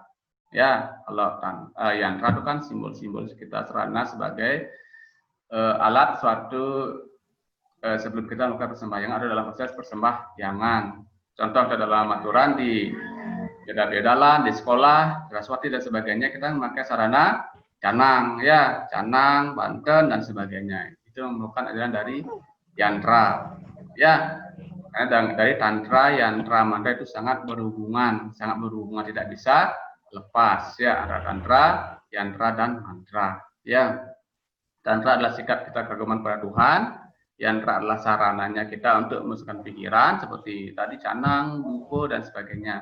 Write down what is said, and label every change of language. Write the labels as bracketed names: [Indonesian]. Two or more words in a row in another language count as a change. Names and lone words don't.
[Indonesian] Ya, kalau yantra itu kan simbol-simbol kita serana sebagai alat suatu sebelum kita melakukan persembahyangan, ada dalam proses persembahyangan. Contoh dalam aturan di beda-beda di sekolah, Saraswati dan sebagainya, kita memakai sarana canang, ya, canang, banten dan sebagainya. Itu merupakan ajaran dari yantra, ya. Karena dari tantra, yantra, mantra itu sangat berhubungan, tidak bisa lepas, ya, antara tantra, yantra dan mantra, ya. Tantra adalah sikap kita keagamaan pada Tuhan, yantra adalah sarananya kita untuk memasukkan pikiran seperti tadi canang, buku dan sebagainya.